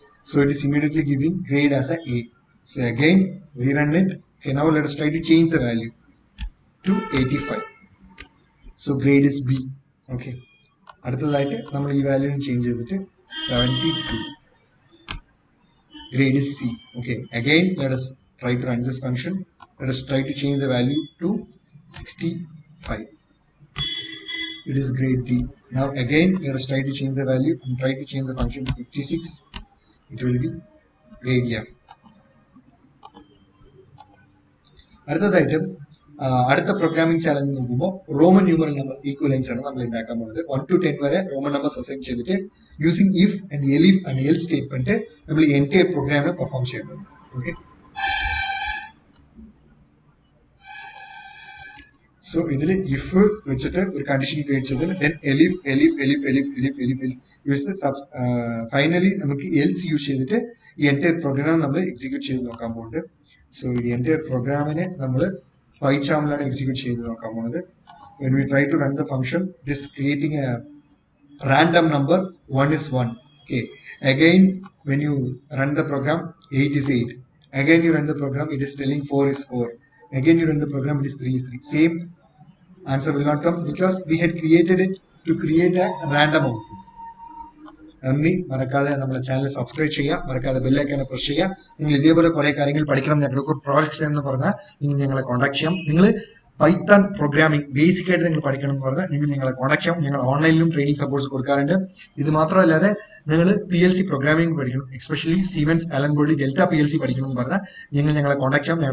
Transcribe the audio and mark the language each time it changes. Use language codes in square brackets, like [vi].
[en] So it is immediately giving grade as a A. So again rerun it. Okay, now let us try to change the value to 85. So grade is B. Okay. [ml] അടുത്തതായിട്ട് നമ്മൾ ഈ വാല്യൂവിന് change ചെയ്തിട്ട് 72. [en] Grade is C. Okay. Again, let us try to run this function. Let us try to change the value to 65. It is grade D. Now again, let us try to change the value and try to change the function to 56. It will be grade F. [ml] അടുത്തതായിട്ട് അടുത്ത programming challenge നോക്കുമ്പോൾ Roman numeral number equivalence ആണ് നമ്മൾ ഉണ്ടാക്കാൻ പോകുന്നത്. 1 to 10 വരെ Roman numbers assign ചെയ്തിട്ട് using if and എലിഫ് and L statement നമ്മൾ എൻറ്റയർ പ്രോഗ്രാമിനെ പെർഫോം ചെയ്യുന്നത്. ഓക്കെ, സോ ഇതിൽ ഇഫ് വെച്ചിട്ട് ഒരു കണ്ടീഷൻ ക്രിയേറ്റ് ചെയ്തിട്ട് ദെൻ എലിഫ് എലിഫ് എലിഫ് എലിഫ് എലിഫ് എലിഫ് എലിഫ് യൂസ് ഫൈനലി നമുക്ക് എൽസ് യൂസ് ചെയ്തിട്ട് ഈ എൻറ്റയർ പ്രോഗ്രാം നമ്മൾ എക്സിക്യൂട്ട് ചെയ്ത് നോക്കാൻ പോകുന്നുണ്ട്. സോ ഈ എൻറ്റയർ പ്രോഗ്രാമിനെ നമ്മൾ പൈച്ചാമിലാണ് എക്സിക്യൂട്ട് ചെയ്ത് നോക്കാൻ പോകുന്നത്. [en] When we try to run the function, it is creating a random number. 1 is 1. Okay. Again, when you run the program, 8 is 8. Again, you run the program, it is telling 4 is 4. Again, you run the program, it is 3 is 3. Same answer will not come because we had created it to create a random output. [ml] നന്ദി. മറക്കാതെ നമ്മുടെ channel subscribe ചെയ്യുക, മറക്കാതെ ബെല്ലൈക്കനെ press ചെയ്യുക. നിങ്ങൾ ഇതേപോലെ കുറെ കാര്യങ്ങൾ പഠിക്കണം, ഞങ്ങൾക്ക് പ്രോജക്ട്സ് എന്ന് പറഞ്ഞാൽ നിങ്ങൾ ഞങ്ങളെ കോൺടാക്ട് ചെയ്യാം. നിങ്ങൾ പൈത്തൺ പ്രോഗ്രാമിംഗ് ബേസിക് ആയിട്ട് നിങ്ങൾ പഠിക്കണം എന്ന് പറഞ്ഞാൽ നിങ്ങൾ ഞങ്ങളെ കോൺടാക്ട് ചെയ്യാം. ഞങ്ങൾ ഓൺലൈനിലും ട്രെയിനിങ് സപ്പോർട്ട്സ് കൊടുക്കാറുണ്ട്. ഇത് മാത്രമല്ലാതെ നിങ്ങൾ PLC പ്രോഗ്രാമിംഗ് പഠിക്കണം, especially siemens Allen board delta PLC പഠിക്കണം എന്ന് പറഞ്ഞാൽ ഞങ്ങളെ കോൺടാക്ട് ചെയ്യാം.